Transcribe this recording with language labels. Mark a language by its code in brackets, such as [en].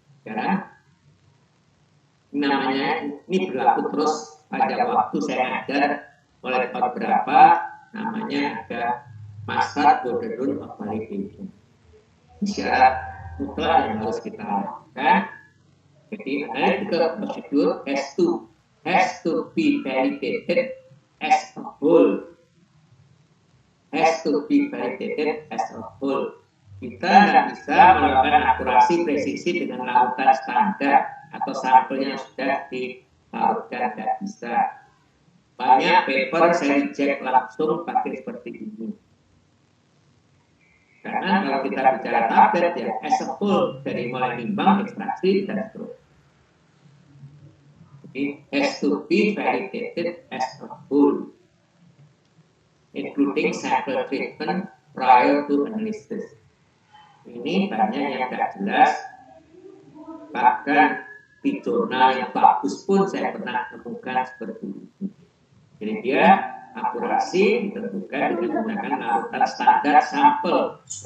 [id] Sekarang namanya ini berlaku terus pada waktu saya ngajar mulai tahun berapa, namanya ada masa [en] border rule of validation. [id] Syarat mutlak yang harus kita lakukan. [en] Jadi analytical procedure has to be validated as a whole. Has to be validated as a whole. [id] Kita nggak bisa melakukan akurasi presisi dengan lautan standar atau sampel yang sudah dilautkan, nggak bisa. Banyak paper saya cek langsung pakai seperti ini. Karena kalau kita bicara tablet ya, [en] as a whole, [id] dari mulai timbang, ekstraksi, dan seterusnya. [en] Jadi, has to be validated as a whole, including sample treatment prior to analysis. [id] Ini banyak yang tidak jelas, bahkan di jurnal yang bagus pun saya pernah temukan seperti ini. Jadi dia akurasi ditentukan dengan menggunakan larutan standar sampel.